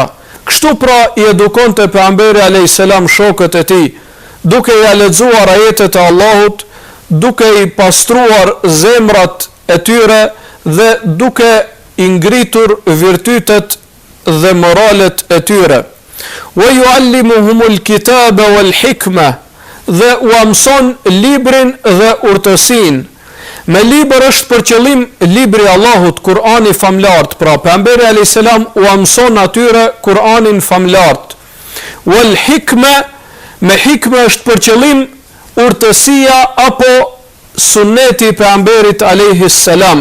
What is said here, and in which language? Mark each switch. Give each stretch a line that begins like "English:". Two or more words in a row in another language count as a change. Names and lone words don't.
Albanian: Kështu pra i edukonte pejgamberi
Arabic: عليه السلام
Albanian: shokët e tij, duke i lexuar ajetet e Allahut, duke i pastruar zemrat e tyre dhe duke i ngritur virtytet dhe moralet e tyre.
Arabic: ويعلمهم الكتاب والحكمة,
Albanian: dhe u mëson librin dhe urtësinë. Me libër është për qëllim libri i Allahut, Kur'ani famlart, pra pejgamberi
Arabic: عليه السلام
Albanian: u mëson atyre Kur'anin famlart.
Arabic: والحكمة,
Albanian: me hikme është për qëllim urtësia apo sunneti i pejgamberit
Arabic: عليه السلام.